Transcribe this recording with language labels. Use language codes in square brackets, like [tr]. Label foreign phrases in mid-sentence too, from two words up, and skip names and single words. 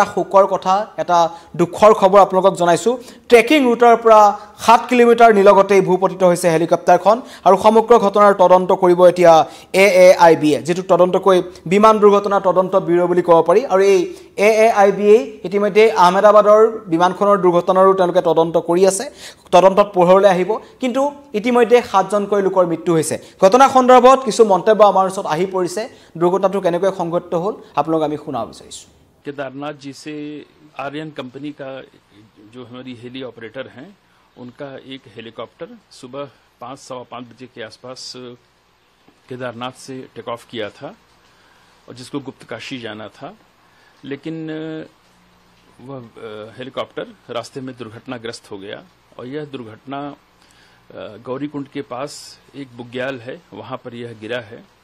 [as] শোকৰ কথা এটা দুখৰ খবৰ আপোনালোকক জনাইছো ট্ৰেকিং ৰুটৰ পৰা 7 কিলোমিটাৰ নিলগতেই ভূপতিত হৈছে হেলিকপ্টাৰখন আৰু সমগ্ৰ ঘটনাৰ তদন্ত কৰিব এতিয়া AAIB যেটো তদন্তকৈ বিমান দুৰ্ঘটনাৰ তদন্ত ব্যুৰ বুলি ক'ব পাৰি আৰু এই AAIB ইতিমধ্যে আহমেদাবাদৰ বিমানখনৰ দুৰ্ঘটনাৰো তেওঁলোকে তদন্ত কৰি আছে তদন্তত পোহৰলৈ আহিব কিন্তু ইতিমধ্যে 7 জনকৈ লোকৰ মৃত্যু হৈছে ঘটনা সন্দৰ্ভত কিছু মন্তব্য আমাৰ ওচৰত আহি পৰিছে দুৰ্ঘটনাটো কেনেকৈ সংঘটিত হ'ল আপোনালোক আমি শুনাব বিচাৰিছো [hi] केदारनाथ जी से आर्यन कंपनी का जो हमारी हेली ऑपरेटर हैं उनका एक हेलीकॉप्टर सुबह 5:15 बजे के आसपास केदारनाथ से टेक ऑफ किया था और जिसको गुप्तकाशी जाना था लेकिन वह हेलीकॉप्टर रास्ते में दुर्घटनाग्रस्त हो गया और यह दुर्घटना गौरीकुंड के पास एक बुग्याल है वहां पर यह गिरा है